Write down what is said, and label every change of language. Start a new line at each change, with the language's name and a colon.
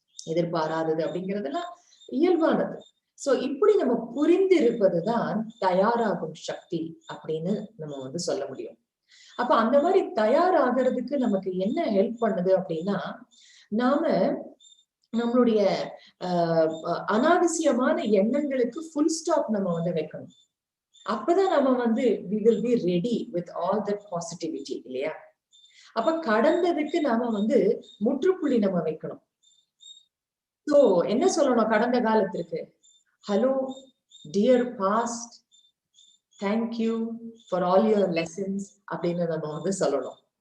Tamil: எதிர்பாராதது அப்படிங்கிறதெல்லாம் இயல்பானது. சோ இப்படி நம்ம புரிந்து இருப்பதுதான் தயாராகும் சக்தி அப்படின்னு நம்ம சொல்ல முடியும். அப்ப அந்த மாதிரி தயாராகிறதுக்கு நமக்கு என்ன ஹெல்ப் பண்ணுது அப்படின்னா, நாம நம்மளுடைய அனாவசியமான எண்ணங்களுக்கு ஃபுல் ஸ்டாப் நம்ம வைக்கணும். அப்பதான் நம்ம
English: we will be ready with all that positivity
Tamil: இல்லையா? அப்ப கடந்ததுக்கு நாம முற்றுப்புள்ளி நம்ம வைக்கணும். சோ என்ன சொல்லணும் கடந்த காலத்திற்கு?
English: hello dear past, thank you for all your lessons
Tamil: அப்படின்னு நம்ம சொல்லணும்.